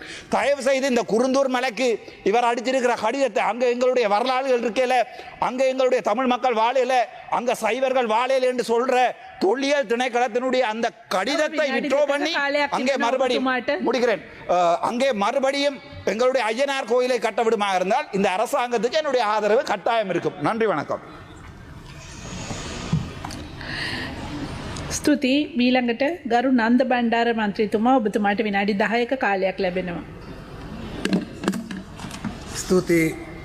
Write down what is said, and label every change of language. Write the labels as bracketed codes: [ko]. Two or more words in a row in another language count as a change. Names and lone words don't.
[ta] தயவு செய்து இந்த குருந்தூர் மலைக்கு இவர் அடிச்சிருக்கிற கடிதத்தை, அங்கே எங்களுடைய வரலாறுகள் இருக்கையில, அங்கே எங்களுடைய தமிழ் மக்கள் வாழையில, அங்கே சைவர்கள் வாழையில என்று சொல்ற தொல்லியல் திணைக்களத்தினுடைய அந்த கடிதத்தை விட்ரோ பண்ணி அங்கே மறுபடியும் முடிக்கிறேன், அங்கே மறுபடியும் எங்களுடைய ஐயனார் கோயிலை கட்ட விடுமாக இருந்தால் இந்த அரசாங்கத்துக்கு என்னுடைய ஆதரவு கட்டாயம் இருக்கும். நன்றி, வணக்கம். [si] ස්තුතියි. මීළඟට ගරු නන්ද බණ්ඩාර මන්ත්‍රීතුමා ඔබතුමාට විනාඩි 10ක කාලයක් ලැබෙනවා. ස්තුතියි